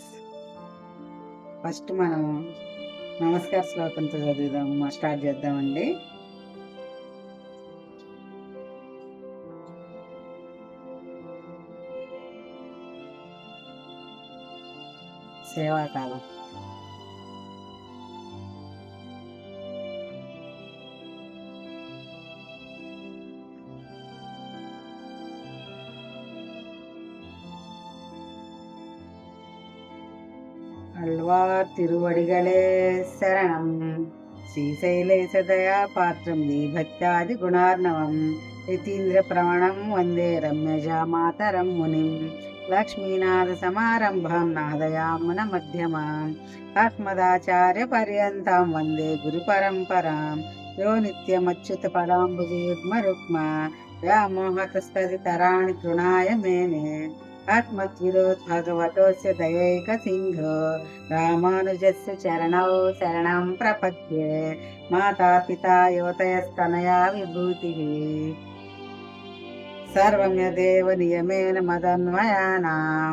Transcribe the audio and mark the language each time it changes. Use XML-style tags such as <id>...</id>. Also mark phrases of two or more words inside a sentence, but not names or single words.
<te>ఫస్ట్ మనం నమస్కార శ్లోకంతో చదువుదాము, స్టార్ట్ చేద్దామండి. సేవాకాలం.</te> <ta>அழ்வார் திருவடிகளே சரணம்.</ta> <sa>ஸ்ரீசைலேசதயா பாத்திரம் தீபக்தாதி குணார்ணவம் யதீந்திர பிரமணம் வந்தே ரம்யஜா மாதரம் முனிம் லக்ஷ்மீநாத சமாரம்பாம் நாதயாமுன மத்தியமாம் ஆத்மதாச்சார்ய பர்யந்தாம் வந்தே குரு பரம்பராம் யோ நித்யமచ్యుత పదాంబుజయుగ్మ రుక్మ వ్యామోహతస్తదితరాణి తృణాయ మేనే ఆత్మద్విరోధ్ భగవతోస్య దయైక సింధో రామానుజస్య చరణౌ శరణం ప్రపద్యే. మాతా పితా యువతయస్తనయా విభూతిః సర్వం యదేవ నియమేన మదన్వయానాం</sa>